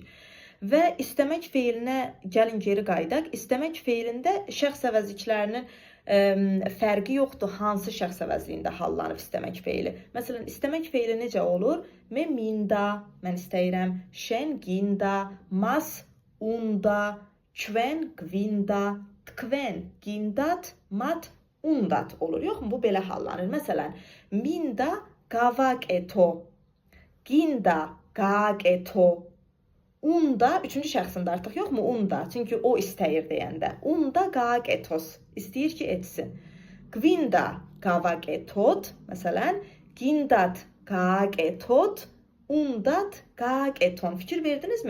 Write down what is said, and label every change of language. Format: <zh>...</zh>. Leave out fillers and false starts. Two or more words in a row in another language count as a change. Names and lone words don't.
<az>Və istəmək feilinə gəlin geri qayıdaq. İstəmək feilində şəxs əvəzliklərinin fərqi yoxdur, hansı şəxs əvəzliyində hallanıb istəmək feili. Məsələn, istəmək feili necə olur?</az> <ka>მე მინდა,</ka> <az>mən istəyirəm,</az> <ka>შენ გინდა, მას უნდა, ჩვენ გვინდა, თქვენ გინდათ, მათ უნდათ</ka> <az>olur. Yoxmu? Bu belə hallanır.</az> <ka>Məsələn, მინდა გავაკეთო, გინდა გააკეთო,</ka> <az>unda üçüncü şəxsində artıq yoxmu? Unda. Çünki o istəyir deyəndə.</az> <ka>უნდა გააკეთოს.</ka> <az>İstəyir ki, etsin.</az> <ka>გვინდა გავაკეთოთ. Məsələn, გინდათ გააკეთოთ, უნდათ გააკეთონ.</ka> <az>Fikir verdinizmi?</az>